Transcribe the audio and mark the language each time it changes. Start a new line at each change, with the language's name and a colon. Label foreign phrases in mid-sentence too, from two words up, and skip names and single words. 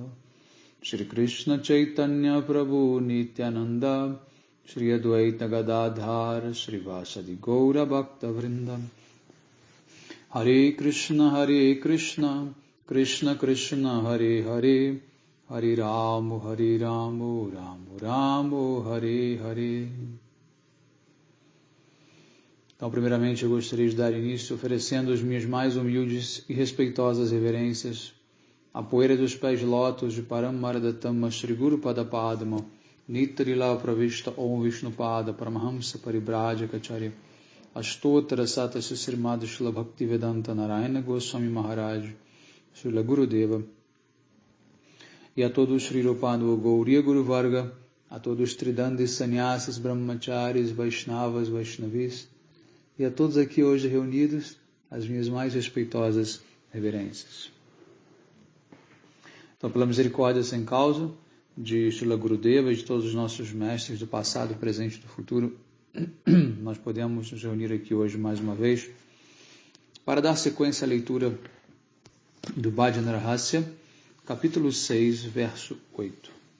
Bangla: শ্রী কৃষ্ণ চৈতন্য প্রভু নিত্যানন্দ শ্রী অদ্বৈত গদাধর শ্রী বাসাদি গৌর ভক্ত বৃন্দ.
Sanskrit: हरे कृष्ण कृष्ण कृष्ण हरे हरे हरे रामो रामो रामो हरे हरे Hare Ramo Ramo Ramo Hare Hare.
Portuguese: Então, primeiramente, eu gostaria de dar início oferecendo as minhas mais humildes e respeitosas reverências à poeira dos pés de lótus de Paramaradatama Shri Guru Padapadma Nitrila Pravishta Om Vishnupada Paramahamsa Paribrajacacharya Astottara Sata Srimad Srila Bhaktivedanta Narayana Goswami Maharaj Srila Gurudeva e a todos os Sri Rupanu Gauriya Guru Varga, a todos os Tridandis Sannyasas, Brahmacharis, Vaishnavas, Vaishnavis e a todos aqui hoje reunidos, as minhas mais respeitosas reverências. Então, pela misericórdia sem causa de Srila Gurudeva e de todos os nossos mestres do passado, presente e do futuro, nós podemos nos reunir aqui hoje mais uma vez para dar sequência à leitura do Bhajana Rahasya, capítulo 6, verso 8.